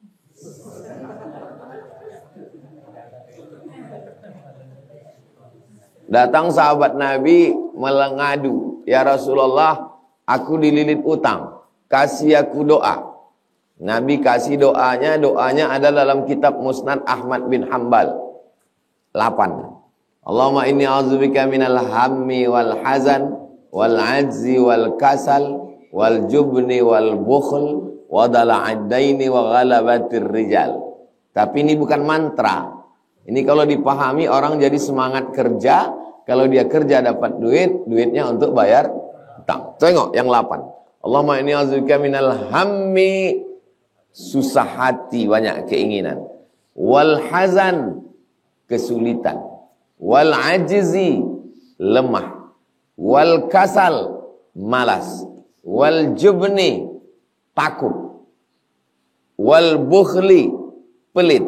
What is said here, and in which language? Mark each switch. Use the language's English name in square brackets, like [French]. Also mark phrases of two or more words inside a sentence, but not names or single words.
[Indonesian] Datang sahabat Nabi mengadu, [Arabic] يا رسول الله, [Indonesian] aku dililit utang, kasih aku doa. Nabi kasih doanya adalah dalam kitab Musnad Ahmad bin Hanbal 8. [Arabic] اللهم إني أعوذ بك من الهم والحزن والعجز والكسل والجبن والبخل وضلع الدين وغلبة الرجال. [Indonesian] Tapi ini bukan mantra. Ini kalau dipahami orang jadi semangat kerja. Kalau dia kerja dapat duit, duitnya untuk bayar utang. Tengok yang 8. [Arabic] اللهم إني أعوذ بك من الهم, [Indonesian] susah hati, banyak keinginan. [Arabic] والحزن, [Indonesian] kesulitan. [Arabic] والعجز, [Indonesian] lemah. [Arabic] والكسل, [Indonesian] malas. [Arabic] والجبن, [Indonesian] takut. [Arabic] والبخل, [Indonesian] pelit.